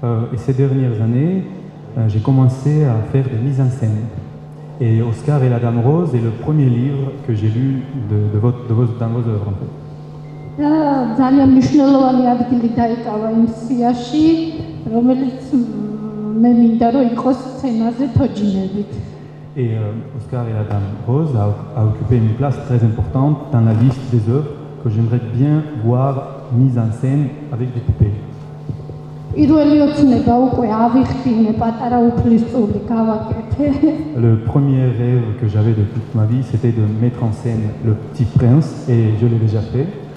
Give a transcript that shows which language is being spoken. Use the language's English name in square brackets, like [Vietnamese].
[French] Et ces dernières années, j'ai commencé à faire des mises en scène. Et Oscar et la Dame Rose est le premier livre que j'ai lu dans vos œuvres en fait. [Georgian] და ძალიან მნიშვნელოვანი ადგილი დაიკავა იმ სიაში, რომელიც მე მინდა რომ იყოს სცენაზე თოჯინებით. [French] Et Oscar et la Dame Rose a occupé une place très importante dans la liste des œuvres que j'aimerais bien voir mises en scène avec des poupées. [Georgian] პირველი ოცნება უკვე ავიხდინე, პატარა უფლისწული გავაკეთე. [French] Le premier rêve que j'avais de toute ma vie, c'était de mettre en scène Le Petit Prince et je l'ai déjà fait.